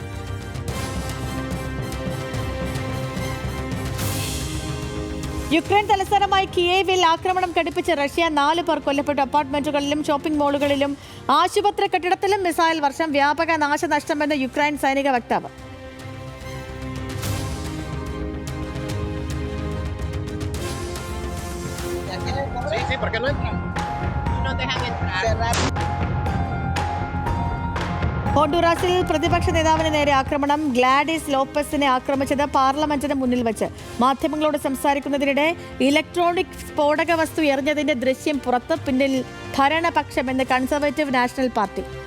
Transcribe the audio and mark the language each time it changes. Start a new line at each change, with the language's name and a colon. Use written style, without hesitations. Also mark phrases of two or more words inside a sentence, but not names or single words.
Malayalam: യുക്രൈൻ തലസ്ഥാനമായ കിയേവിൽ ആക്രമണം ഘടിപ്പിച്ച് റഷ്യ. 4 പേർ കൊല്ലപ്പെട്ടു. അപ്പാർട്ട്മെന്റുകളിലും ഷോപ്പിംഗ് മാളുകളിലും ആശുപത്രി കെട്ടിടത്തിലും മിസൈൽ വർഷം. വ്യാപക നാശനഷ്ടമെന്ന് യുക്രൈൻ സൈനിക വക്താവ്.
Spanish: Sí, ¿por qué no entran? No dejan entrar.
Malayalam: ഹോണ്ടുറാസിൽ പ്രതിപക്ഷ നേതാവിന് നേരെ ആക്രമണം. ഗ്ലാഡിസ് ലോപ്പസിനെ ആക്രമിച്ചത് പാർലമെന്റിന് മുന്നിൽ വെച്ച്. മാധ്യമങ്ങളോട് സംസാരിക്കുന്നതിനിടെ ഇലക്ട്രോണിക് സ്ഫോടക വസ്തു എറിഞ്ഞതിന്റെ ദൃശ്യം പുറത്ത്. പിന്നിൽ ഭരണപക്ഷമെന്ന് കൺസർവേറ്റീവ് നാഷണൽ പാർട്ടി.